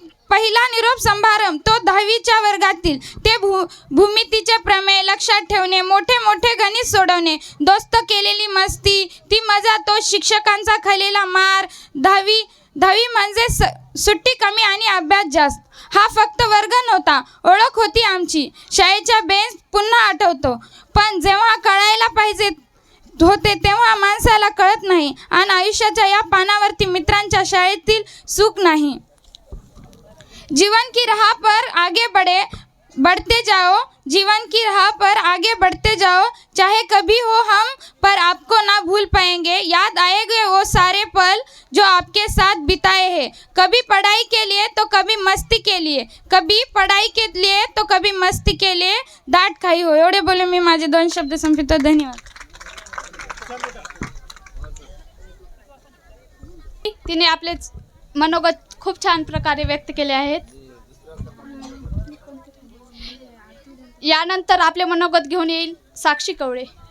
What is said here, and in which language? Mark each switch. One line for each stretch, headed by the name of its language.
Marathi: पहिला निरोप समारंभ तो 10वीच्या वर्गातील ते भूमितीचे प्रमेय लक्षात ठेवणे, मोठे मोठे गणित सोडवणे, दोस्त केलेली मस्ती, ती मजा, तो शिक्षकांचा खाल्लेला मार, 10वी म्हणजे सुट्टी कमी आणि अभ्यास जास्त. हा फक्त वर्ग नव्हता, ओळख होती आमची. शाळेच्या बेंच पुन्हा आठवतो, पण जेव्हा कळायला पाहिजे होते तेव्हा माणसाला कळत नाही. आणि आयुष्याच्या या पानावरती मित्रांच्या शाळेतील सुख नाही.
Hindi: जीवन की राह पर आगे बढ़ते जाओ, जीवन की राह पर आगे बढ़ते जाओ, चाहे कभी हो हम पर आपको ना भूल पाएंगे, याद आएंगे वो सारे पल जो आपके साथ बिताए हैं, कभी पढ़ाई के लिए तो कभी मस्ती के लिए, कभी पढ़ाई के लिए तो कभी मस्ती के लिए डांट खाई हो.
Marathi: एवढे बोले मी माझे 2 शब्द संपवितो. धन्यवाद. तिने आपले मनोगत खूप छान प्रकारे व्यक्त केले आहेत. यानंतर आपले मनोगत घेऊन येईल साक्षी कवळे.